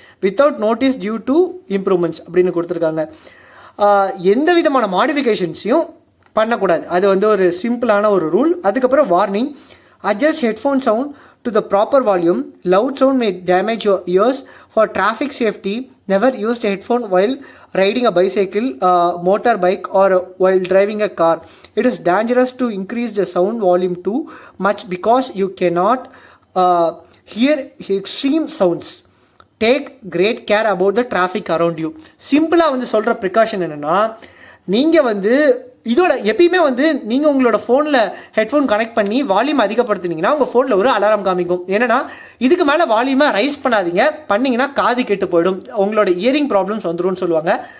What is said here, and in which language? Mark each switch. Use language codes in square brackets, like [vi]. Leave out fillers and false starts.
[en] without notice due to improvements [ta] அப்படின்னு கொடுத்துருக்காங்க. எந்த விதமான மாடிஃபிகேஷன்ஸையும் பண்ணக்கூடாது, அது வந்து ஒரு சிம்பிளான ஒரு ரூல். அதுக்கப்புறம் warning, [en] adjust headphone sound to the proper volume. Loud sound may damage your ears. For traffic safety, never use the headphone while riding a bicycle, motorbike, or while driving a car. It is dangerous to increase the sound volume too much because you cannot hear extreme sounds. Take great care about the traffic around you. [ta] சிம்பிளாக வந்து சொல்கிற precaution என்னென்னா, நீங்கள் வந்து இதோட எப்பயுமே வந்து நீங்கள் உங்களோட ஃபோனில் ஹெட்ஃபோன் கனெக்ட் பண்ணி வால்யூம் அதிகப்படுத்தினீங்கன்னா உங்கள் ஃபோனில் ஒரு அலாரம் காமிக்கும். ஏன்னா இதுக்கு மேலே வால்யூமை ரைஸ் பண்ணாதீங்க, பண்ணிங்கன்னா காது கெட்டு போயிடும், உங்களோட இயரிங் ப்ராப்ளம்ஸ் வந்துடும் சொல்லுவாங்க.